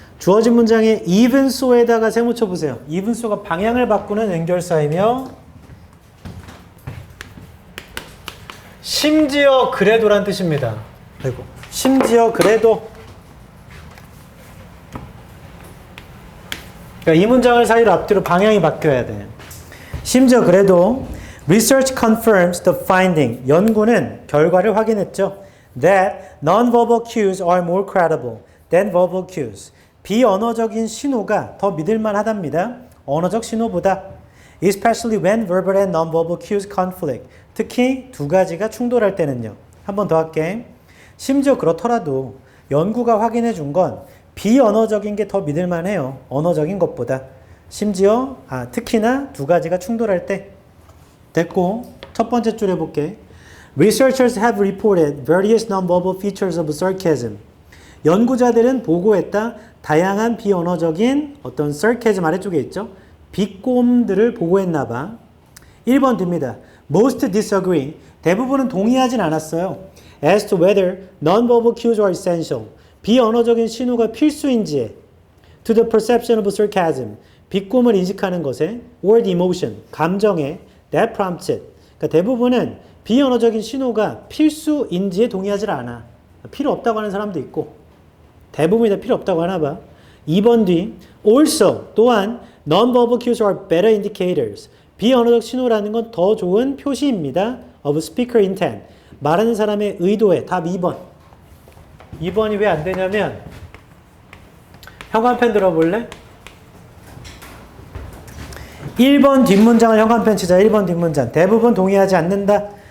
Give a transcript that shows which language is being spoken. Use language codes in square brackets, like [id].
[ko] 주어진 문장에 even so에다가 세모 쳐보세요. even so가 방향을 바꾸는 연결사이며 심지어 그래도란 뜻입니다. 아이고, 심지어 그래도. 그러니까 이 문장을 사이로 앞뒤로 방향이 바뀌어야 돼. 심지어 그래도 [en] research confirms the finding. [ko] 연구는 결과를 확인했죠. [en] That non-verbal cues are more credible than verbal cues. [ko] 비언어적인 신호가 더 믿을만 하답니다. 언어적 신호보다. [en] Especially when verbal and non-verbal cues conflict. [ko] 특히 두 가지가 충돌할 때는요. 한 번 더 할게. 심지어 그렇더라도 연구가 확인해 준 건 비언어적인 게 더 믿을만 해요. 언어적인 것보다. 심지어 특히나 두 가지가 충돌할 때. 됐고 첫 번째 줄 해볼게. [en] Researchers have reported various non-verbal features of sarcasm. [ko] 연구자들은 보고했다. 다양한 비언어적인 어떤 sarcasm 아래쪽에 있죠. 비꼼들을 보고했나 봐. 1번 듭니다. [en] Most disagree. [ko] 대부분은 동의하진 않았어요. [en] As to whether non-verbal cues are essential. [ko] 비언어적인 신호가 필수인지에. [en] To the perception of sarcasm. [ko] 비꼼을 인식하는 것에. [en] Or the emotion. [ko] 감정에. [en] that prompts it. [ko] 그러니까 대부분은 비언어적인 신호가 필수인지에 동의하지 않아. 필요 없다고 하는 사람도 있고 대부분이 다 필요 없다고 하나 봐. 2번 뒤 [en] also [ko] 또한 [en] non-verbal cues are better indicators. [ko] 비언어적 신호라는 건 더 좋은 표시입니다. [en] of speaker intent. [ko] 말하는 사람의 의도에 답 2번. 2번이 왜 안 되냐면 현관펜 들어볼래? 1번 뒷문장을 현관펜 치자. 1번 뒷문장. 대부분 동의하지 않는다.